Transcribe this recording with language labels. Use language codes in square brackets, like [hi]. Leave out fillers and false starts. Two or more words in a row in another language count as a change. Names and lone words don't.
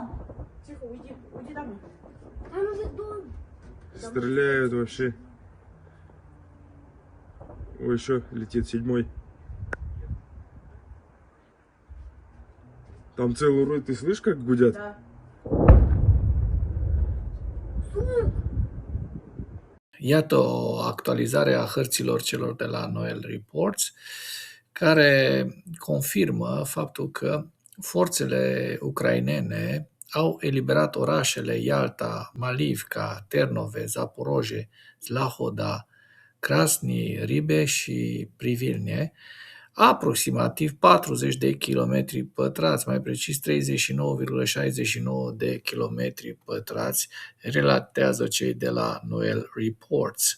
[ru] Тихо, уйди домой. Там уже дом. Стреляют вообще. Ой, еще летит седьмой. Там целый рой, ты слышишь, как гудят? Да. [ro] Iată o actualizare a hărților celor de la Noel Reports, care confirmă faptul că forțele ucrainene au eliberat orașele Ialta, Malivka, Ternove, Zaporoje, Zlahoda, Krasny, Ribe și Privilne, aproximativ 40 de kilometri pătrați, mai precis 39,69 de kilometri pătrați, relatează cei de la Noel Reports.